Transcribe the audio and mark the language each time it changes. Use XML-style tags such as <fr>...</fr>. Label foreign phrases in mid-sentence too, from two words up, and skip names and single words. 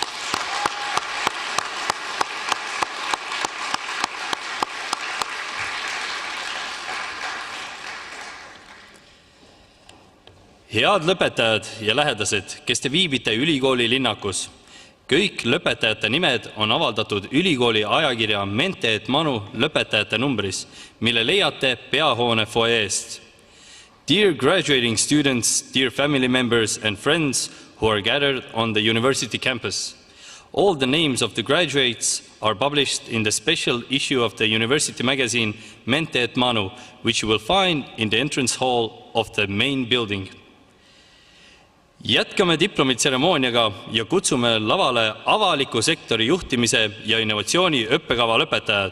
<et>Head lõpetajad ja lähedased, kes te viibite ülikooli linnakus. Kõik lõpetajate nimed on avaldatud ülikooli ajakirja Mente et Manu lõpetajate numbris, mille leiate peahoone foyeest.</et> <en>Dear graduating students, dear family members and friends who are gathered on the university campus, all the names of the graduates are published in the special issue of the university magazine Mente et Manu, which you will find in the entrance hall of the main building.</en> <et>Jätkame diplomitseremooniaga ja kutsume lavale avaliku sektori juhtimise ja innovatsiooni õppekava lõpetajad.</et>